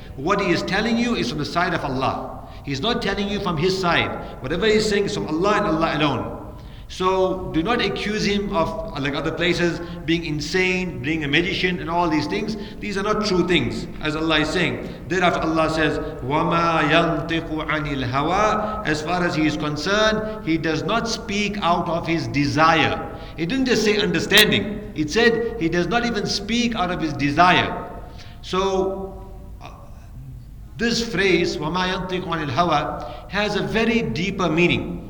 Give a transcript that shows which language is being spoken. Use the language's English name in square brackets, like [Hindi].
[English] What he is telling you is from the side of Allah. He's not telling you from his side. Whatever he's saying is from Allah and Allah alone. So do not accuse him of, like other places, being insane, being a magician and all these things. These are not true things, as Allah is saying. Thereafter Allah says, [Arabic] وَمَا يَنْطِقُ عَنِ الْهَوَىٰ. [English] As far as he is concerned, he does not speak out of his desire. He didn't just say understanding. It said he does not even speak out of his desire. So this phrase, [Arabic] وَمَا يَنْطِقُ عَنِ الْهَوَىٰ, [English] has a very deeper meaning.